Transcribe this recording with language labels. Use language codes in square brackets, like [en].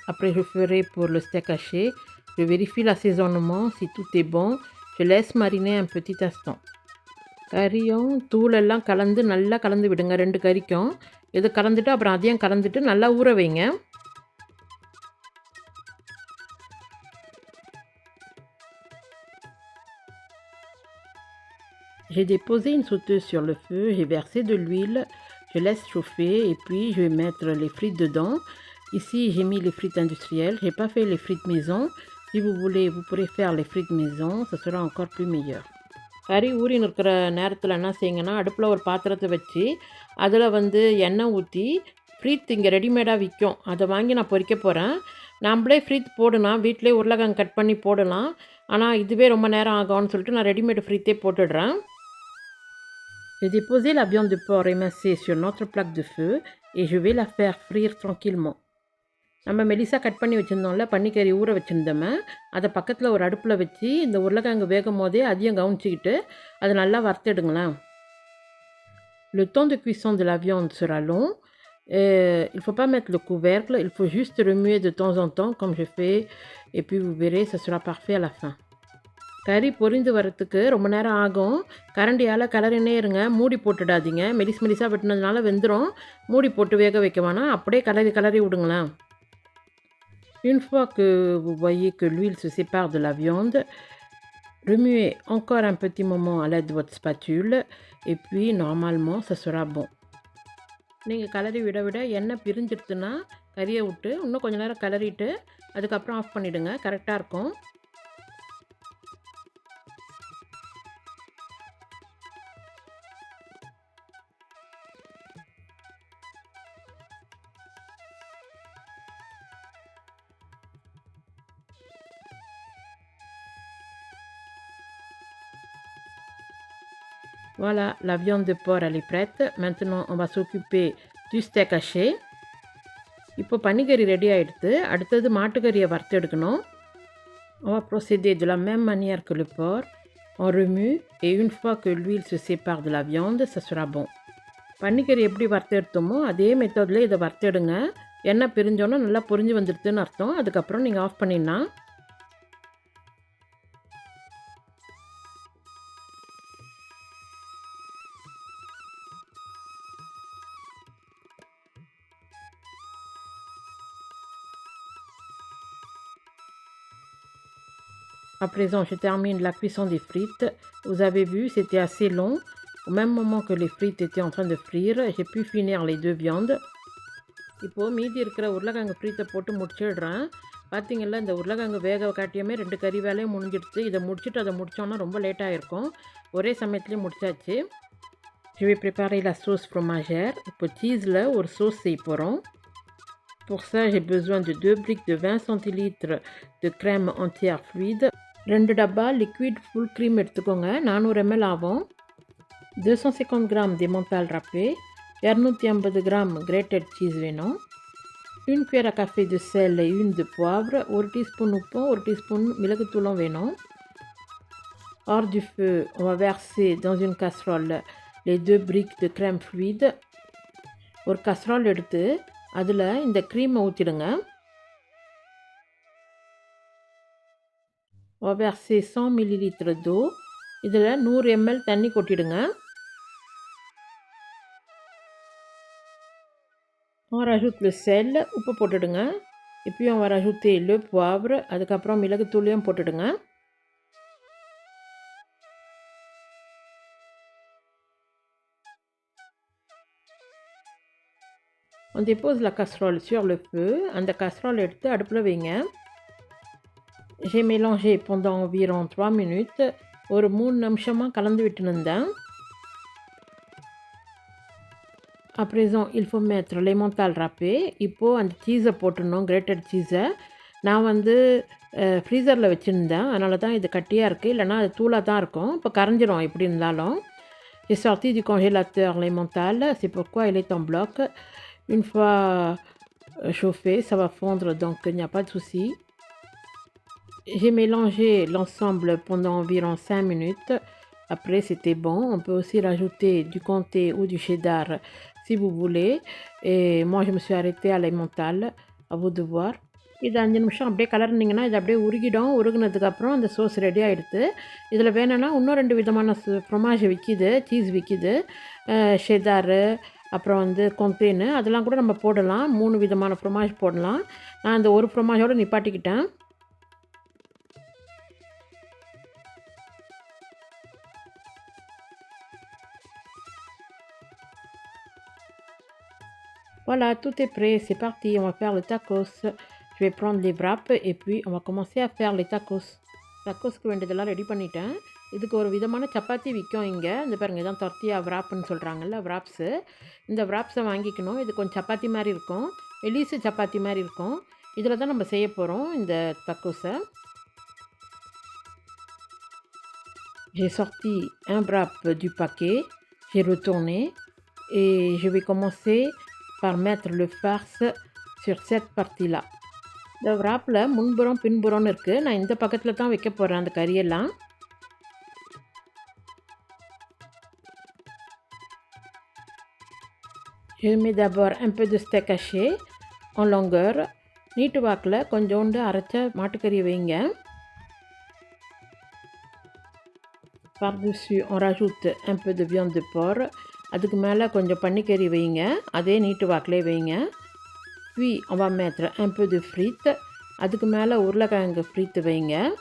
[fr] Après, je ferai pour le steak haché. Je vérifie l'assaisonnement. Si tout est bon, je laisse mariner un petit instant. [ta] கறியும் தூளெல்லாம் கலந்து நல்லா கலந்து விடுங்க 2 கறிக்கும். இது கலந்துட்டு அப்புறம் அதையும் கலந்துட்டு நல்லா ஊற வைங்க. [fr] J'ai déposé une sauteuse sur le feu, j'ai versé de l'huile, je laisse chauffer et puis je vais mettre les frites dedans. Ici, j'ai mis les frites industrielles, j'ai pas fait les frites maison. Si vous voulez, vous pourrez faire les frites maison, ça sera encore plus meilleur. [ta] கறி ஊறின்னு இருக்கிற நேரத்தில் என்ன செய்யுங்கன்னா, அடுப்பில் ஒரு பாத்திரத்தை வச்சு அதில் வந்து எண்ணெய் ஊற்றி ஃப்ரீத் இங்கே ரெடிமேடாக விற்கும், அதை வாங்கி நான் பொரிக்க போகிறேன். நம்மளே ஃப்ரீத் போடலாம், வீட்டிலே உருளைக்கிழங்கு கட் பண்ணி போடலாம். ஆனால் இதுவே ரொம்ப நேரம் ஆகும்னு சொல்லிட்டு நான் ரெடிமேட் ஃப்ரீத்தே போட்டுடுறேன். [fr] J'ai déposé la viande de porc émincée sur notre plaque de feu et je vais la faire frire tranquillement. [ta] நம்ம மெலிசாக கட் பண்ணி வச்சுருந்தோம்ல, பன்னிக்கறி ஊற வச்சுருந்தோமே, அதை பக்கத்தில் ஒரு அடுப்பில் வச்சு இந்த உருளைக்கிழங்கு வேகும் போதே அதையும் கவனிச்சிக்கிட்டு அதை நல்லா வறுத்தெடுங்களேன். [fr] Le temps de cuisson de la viande sera long. Il ne faut pas mettre le couvercle, il faut juste remuer de temps en temps comme je fais et puis vous verrez, ça sera parfait à la fin. [ta] கறி பொரிந்து வரத்துக்கு ரொம்ப நேரம் ஆகும். கரண்டியால் கிளறினே இருங்க, மூடி போட்டுடாதீங்க. மெலிசாக வெட்டினதுனால வெந்துடும். மூடி போட்டு வேக வைக்க வேணாம், அப்படியே கிளறி விடுங்களேன். [fr] Une fois que vous voyez que l'huile se sépare de la viande, remuez encore un petit moment à l'aide de votre spatule et puis normalement ça sera bon. [ta] நீங்கள் கிளறி விட விட எண்ணெய் பிரிஞ்சிடுச்சுன்னா கறியை விட்டு இன்னும் கொஞ்சம் நேரம் கிளறிட்டு அதுக்கப்புறம் ஆஃப் பண்ணிவிடுங்க, கரெக்டாக இருக்கும். [fr] Voilà, la viande de porc elle est prête. Maintenant, on va s'occuper du steak haché. [ta] இப்போ பன்னிக்கறி ரெடி ஆகிடுது. அடுத்தது மாட்டுக்கறியை வறுத்து எடுக்கணும். [fr] On va procéder de la même manière que le porc. On remue et une fois que l'huile se sépare de la viande, ça sera bon. [ta] பன்னிக்கறி எப்படி வறுத்து எடுத்தோமோ அதே மெத்தடில் இதை வறுத்து எடுங்க. எண்ணெய் பிரிஞ்சோன்னா நல்லா பொரிஞ்சு வந்துடுதுன்னு அர்த்தம். அதுக்கப்புறம் நீங்கள் ஆஃப் பண்ணிடலாம். [fr] À présent, je termine la cuisson des frites. Vous avez vu, c'était assez long. Au même moment que les frites étaient en train de frire, j'ai pu finir les 2 viandes. [ta] இப்போது மீதி இருக்கிற உருளைக்கிழங்கு ஃப்ரீத்தை போட்டு முடிச்சிடுறேன். பார்த்திங்களா, இந்த உருளைக்கிழங்கு வேக காட்டியுமே 2 கறி வேலையும் முடிஞ்சிடுச்சு. இதை முடிச்சுட்டு அதை முடித்தோன்னா ரொம்ப லேட்டாக இருக்கும். ஒரே சமயத்துலேயே முடிச்சாச்சு. [fr] Je vais préparer la sauce fromagère. [ta] இப்போ சீஸில் ஒரு சோஸ் செய்ய போகிறோம். [fr] Pour ça, j'ai besoin de 2 briques de 20 centilitres de crème entière fluide. [ta] 2 டப்பா லிக்விட் ஃபுல் க்ரீம் எடுத்துக்கோங்க, 400 ml ஆகும். 250 gram [fr] d'emmental râpé, [ta] 250 gram [en] grated cheese [ta] வேணும். [fr] 1 cuillère à café de sel et 1 de poivre, [ta] 1 teaspoon உப்பும் 1 teaspoon மிளகுத்தூளும் வேணும். [fr] Hors du feu, on va verser dans une casserole les 2 briques de crème fluide. [ta] ஒரு casserole எடுத்து அதில் இந்த க்ரீமை ஊற்றிடுங்க. [fr] On va verser 100 ml d'eau. [ta] இதில் 100 ml தண்ணி கொட்டிடுங்க. [fr] On rajoute le sel, [ta] உப்பு போட்டுடுங்க. [fr] Et puis on va rajouter le poivre, [ta] அதுக்கப்புறம் மிளகுத்தூளையும் போட்டுடுங்க. [fr] On dépose la casserole sur le feu. [ta] அந்த casserole எடுத்து அடுப்பில் வைங்க. [fr] J'ai mélangé pendant environ 3 minutes. [ta] ஒரு 3 நிமிஷமாக கலந்து விட்டுருந்தேன். [fr] À présent, il faut mettre l'emmental râpé. [ta] இப்போது அந்த சீஸை போட்டுடணும், கிரேட்டட் சீஸை. நான் வந்து ஃப்ரீசரில் வச்சுருந்தேன், அதனால தான் இது கட்டியாக இருக்குது, இல்லைனா அது தூளாக தான் இருக்கும். இப்போ கரைஞ்சிரும் எப்படி இருந்தாலும். [fr] J'ai sorti du congélateur l'emmental, c'est pourquoi il est en bloc. Une fois chauffé, ça va fondre, donc il n'y a pas de souci. J'ai mélangé l'ensemble pendant environ 5 minutes. Après, c'était bon. On peut aussi rajouter du comté ou du cheddar si vous voulez. Et moi, je me suis arrêtée à l'emmental. À vous de voir. [ta] இது 5 நிமிஷம் அப்படியே கலர்னிங்கன்னா இது அப்படியே உருகிடும். உருகுனதுக்கப்புறம் அந்த sous ready ஆகிடுது. இதில் வேணும்னா இன்னும் 2 விதமான ஃப்ரொமாஜ் விற்கிது, சீஸ் விற்கிது. ஷெதாரு, அப்புறம் வந்து கொம்பேன்னு அதெல்லாம் கூட நம்ம போடலாம். 3 விதமான ஃப்ரொமாஜ் போடலாம். நான் அந்த ஒரு ஃப்ரொமாஜோடு நிப்பாட்டிக்கிட்டேன். [fr] Voilà, tout est prêt, c'est parti, on va faire le tacos. Je vais prendre les wraps et puis on va commencer à faire les tacos. [ta] தக்கோஸ்க்கு வேண்டியதெல்லாம் ரெடி பண்ணிட்டேன். இதுக்கு ஒரு விதமான சப்பாத்தி விற்கும் இங்கே. இந்த பாருங்கள், இதான் tortilla wrapன்னு சொல்கிறாங்கல்ல, wraps. இந்த wraps-ஐ வாங்கிக்கணும். இது கொஞ்சம் சப்பாத்தி மாதிரி இருக்கும், மெலிசு சப்பாத்தி மாதிரி இருக்கும். இதில் தான் நம்ம செய்ய போகிறோம் இந்த தக்கோஸை. [fr] J'ai sorti un wrap du paquet, j'ai retourné et je vais commencer par mettre le farce sur cette partie-là. [ta] இந்த wrapல முன்புறம் பின்புறம்னு இருக்குது. நான் இந்த பக்கத்தில் தான் வைக்க போகிறேன் அந்த கறியெல்லாம். [fr] Je mets d'abord un peu de steak haché en longueur. [ta] நீட்டு வாக்கில் கொஞ்சோண்டு அரைச்ச மாட்டுக்கறி வைங்க. [fr] Par-dessus on rajoute un peu de viande de porc. [ta] அதுக்கு மேலே கொஞ்சம் பன்னிக்கறி வைங்க, அதே நீட்டு வாக்கிலே வைங்க. [fr] Puis on va mettre un peu de frites. [ta] அதுக்கு மேலே உருளைக்கிழங்கு ஃப்ரீத்து வைங்க.